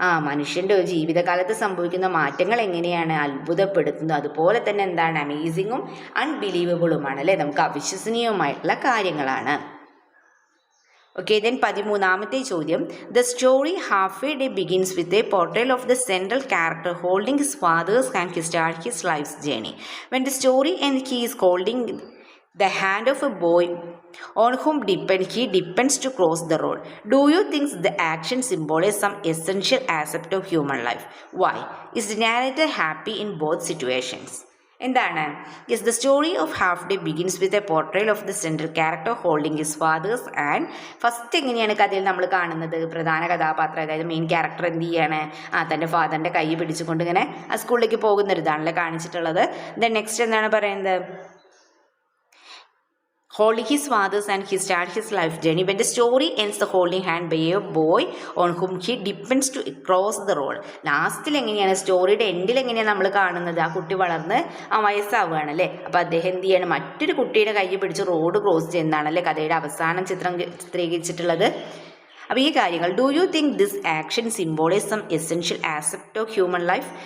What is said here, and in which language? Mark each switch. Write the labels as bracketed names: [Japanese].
[Malayalam] മനുഷ്യൻ്റെ ഒരു ജീവിതകാലത്ത് സംഭവിക്കുന്ന മാറ്റങ്ങൾ എങ്ങനെയാണ് അത്ഭുതപ്പെടുത്തുന്നത്, അതുപോലെ തന്നെ എന്താണ് അമേസിങ്ങും അൺബിലീവബിളുമാണ് അല്ലേ, നമുക്ക് അവിശ്വസനീയവുമായിട്ടുള്ള കാര്യങ്ങളാണ്. [English] Okay, then 13ാമത്തെ ചോദ്യം. The story half a day begins with a portrayal of the central character holding his father's hand he start his life's journey. When the story and he is holding the hand of a boy on whom he depends to cross the road. Do you think the action symbolizes some essential aspect of human life? Why? Is the narrator happy in both situations? [Malayalam] എന്താണ്? [English] Yes, the story of half day begins with a portrayal of the central character holding his father's and. [Malayalam] First എങ്ങനെയാണ് കഥയിൽ നമ്മൾ കാണുന്നത്? പ്രധാന കഥാപാത്രം അതായത് main character എന്ത് ചെയ്യാണ്? തൻ്റെ ഫാദറിൻ്റെ കൈ പിടിച്ചുകൊണ്ട് ഇങ്ങനെ ആ സ്കൂളിലേക്ക് പോകുന്നൊരിതാണല്ലേ കാണിച്ചിട്ടുള്ളത്. ദെൻ നെക്സ്റ്റ് എന്താണ് പറയുന്നത്? [English] holding his fathers and he started his life journey. When the story ends, the holding hand by a boy on whom he depends to cross the road. [Malayalam] ലാസ്റ്റിൽ എങ്ങനെയാണ് സ്റ്റോറിയുടെ എൻഡിൽ എങ്ങനെയാണ് നമ്മൾ കാണുന്നത്? ആ കുട്ടി വളർന്ന് വയസ്സാവുകയാണ് അല്ലേ. അപ്പോൾ അദ്ദേഹം എന്ത് ചെയ്യണം? മറ്റൊരു കുട്ടിയുടെ കൈ പിടിച്ച് റോഡ് ക്രോസ് ചെയ്യുന്നതാണല്ലേ കഥയുടെ അവസാനം ചിത്രീകരിച്ചിട്ടുള്ളത്. അപ്പോൾ ഈ കാര്യങ്ങൾ, [English] Do you think this action symbolize some essential aspect of human life?